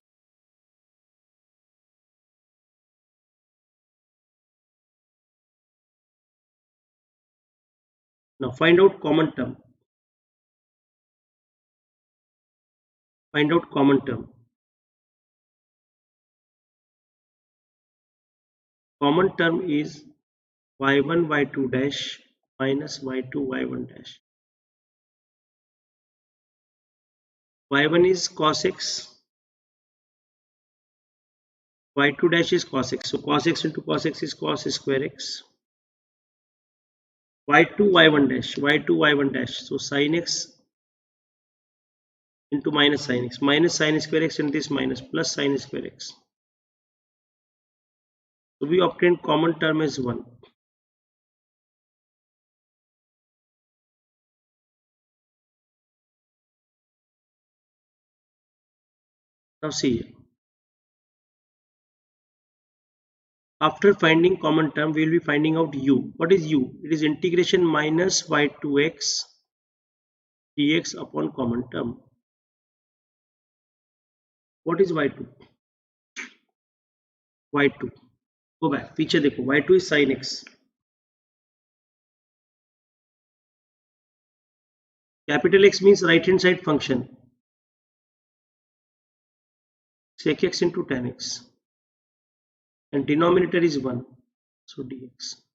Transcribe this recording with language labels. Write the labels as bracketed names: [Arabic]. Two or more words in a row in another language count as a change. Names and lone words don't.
[English] Now find out common term. Find out common term. Common term is y1 y2 dash minus y2 y1 dash. y1 is cos x, y2 dash is cos x. So cos x into cos x is cos square x. y2 y1 dash, y2 y1 dash. So sin x into minus sin square x, and this minus plus sin square x. So we obtained common term as 1. Now see here. After finding common term, we will be finding out u. What is u? It is integration minus y2x dx upon common term. What is y2? y2. Go back. [Hindi] पीछे देखो. [English] y2 is sin x. Capital X means right hand side function. Sec x into tan x. And denominator is 1. So dx.